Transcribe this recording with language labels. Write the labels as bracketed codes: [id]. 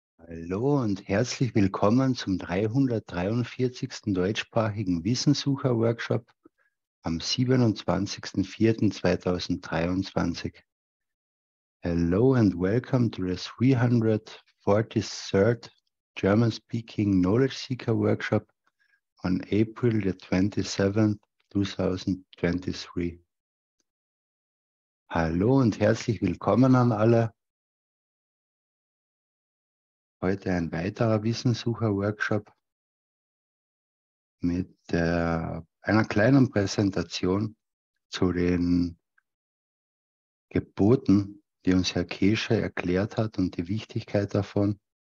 [de] Hallo und herzlich willkommen zum 343. deutschsprachigen Wissenssucher Workshop am 27.04.2023. [en] Hello and welcome to the 343rd German-speaking Knowledge Seeker Workshop on April the 27th, 2023. [de] Hallo und herzlich willkommen an alle. Heute ein weiterer Wissenssucher-Workshop mit einer kleinen Präsentation zu den Geboten, die uns Herr Keshe erklärt hat und die Wichtigkeit davon.